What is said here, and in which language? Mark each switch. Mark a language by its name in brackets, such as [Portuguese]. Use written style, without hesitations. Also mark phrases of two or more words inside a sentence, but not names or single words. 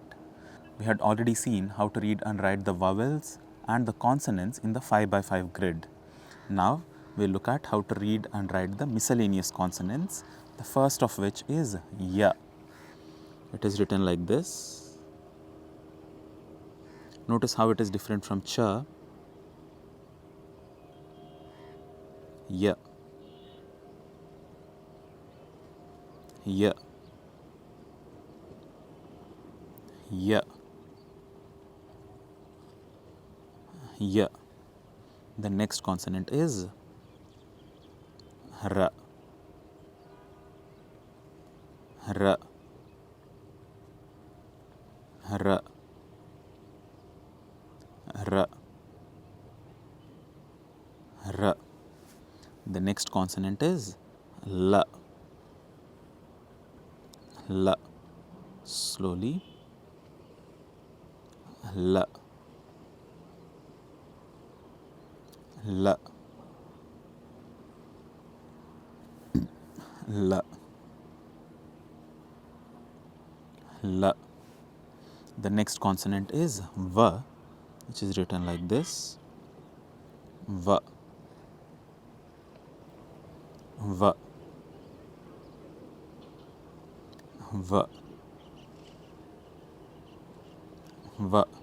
[English] We had already seen how to read and write the vowels and the consonants in the 5 by 5 grid. Now, we'll look at how to read and write the miscellaneous consonants, the first of which is ya. It is written like this. Notice how it is different from cha. Ya. Ya. Ya. Ya. The next consonant is ra. Ra. Ra. Ra. Ra. The next consonant is la. La. Slowly. La. La. La. La. The next consonant is va, which is written like this. Va. Va. Va. Va.